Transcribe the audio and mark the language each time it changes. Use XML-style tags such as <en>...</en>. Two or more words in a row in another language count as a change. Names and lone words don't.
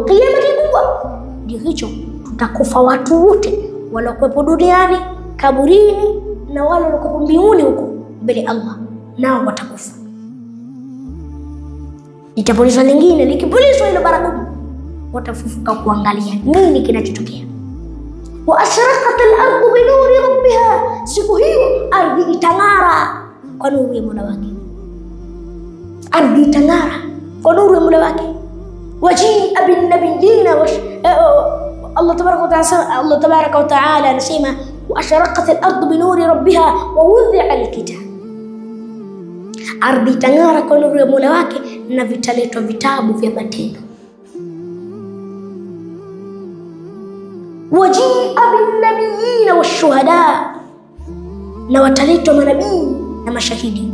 <sw>Kiyama kikubwa ndio hicho, tutakufa watu wote waliokuwepo duniani, kaburini, na wale waliokuwepo mbinguni huko mbele Allah, nao watakufa. Litapulizwa lingine, likipulizwa ile baragumu watafufuka kuangalia nini kinachotokea.</sw> <ar>وأشرقت الأرض بنور ربها,</ar> <sw>siku hiyo ardhi itang'ara kwa nuru ya Mola wake. Ardhi itang'ara kwa nuru ya Mola wake.</sw> <ar>وجيء بالنبيين الله تبارك وتعالى anasema وأشرقت الأرض بنور ربها ووضع الكتاب,</ar> <sw>ardhi itang'ara kwa nuru ya Mola wake na vitaletwa vitabu vya matendo.</sw> <ar>وجيء بالنبيين والشهداء,</ar> <sw>na wataletwa manabii na mashahidi.</sw>